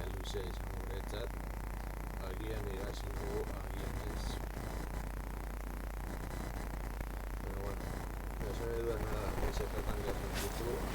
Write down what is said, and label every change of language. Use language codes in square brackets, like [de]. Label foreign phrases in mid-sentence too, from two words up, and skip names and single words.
[eu] luzea izango guretzat, agian irabazi dugu, agian ez. [es] Pero bueno, eso no duda nada, que se tratan de hacer un futuro,